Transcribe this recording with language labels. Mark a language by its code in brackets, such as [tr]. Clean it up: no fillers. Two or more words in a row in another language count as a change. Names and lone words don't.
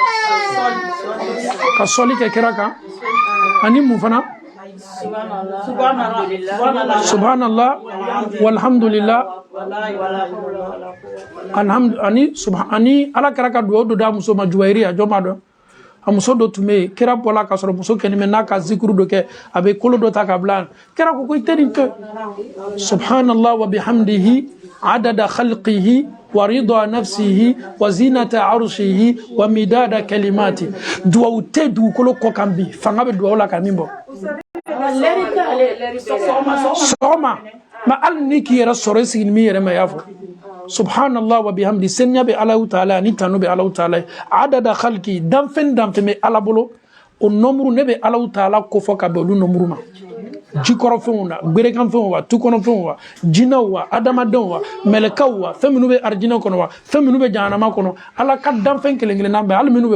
[bm] ka sɔli kɛ kira kan ani mun fana [ar] سبحان الله والحمد لله [bm] ani ala kɛra ka duwawu dɔ d'a muso ma juwayiriya jɔn b'a dɔn a muso dɔ tun bɛ yen kira bɔla ka sɔrɔ muso kɛnɛ n'a ka zikuru dɔ kɛ a bɛ kolo dɔ ta ka bila kira ko i tɛ nin kɛ [ar] سبحان الله وبحمده عدد خلقه ورضا نفسه وزنة عرشه ومداد كلماته [bm] duwawu tɛ dugukolo kɔ kan bi fanga bɛ duwawu la ka min bɔ sɔgɔma ma hali ni k'i yɛrɛ sɔrɔ i sigini min yɛrɛ ma y'a fɔ [ar] سبحان الله وبحمد [bm] senya be alahu taala ni tanu be alahu taala [ar] عدد خلق [bm] danfen be ala bolo o nomuru ne be alahu taala ko fo ka be olu nomuru ma jikɔrɔ fɛnw na gberekan fɛnw wa tukɔnɔ fɛnw wa jinaw wa adamadenw wa mɛlɛkaw wa fɛn minnu be arijinɛ kɔnɔ wa fɛn minnu be jahanama kɔnɔ ala ka danfen kelen kelen na bɛ hali minnu be